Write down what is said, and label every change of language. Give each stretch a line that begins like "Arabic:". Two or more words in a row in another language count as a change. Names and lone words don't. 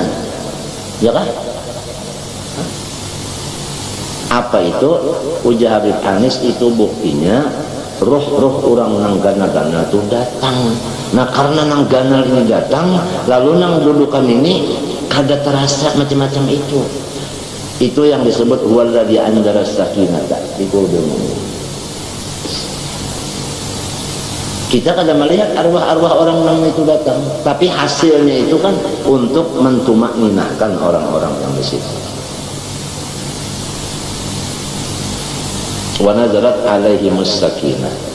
Banjar: Ya kan? Apa itu? Ujar Habib Anis, itu buktinya roh-roh orang nang gana-gana itu datang. Nah karena nang gana ini datang, lalu nang dudukan ini kada terasa macam-macam itu. Itu yang disebut
Arabic: هو الذي أنزل السكينة في قلوب المؤمنين.
Banjar: Kita kada melihat arwah-arwah orang nang itu datang, tapi hasilnya itu kan untuk mentumakninahkan orang-orang yang di situ.
Arabic: ونزلت عليهم السكينة.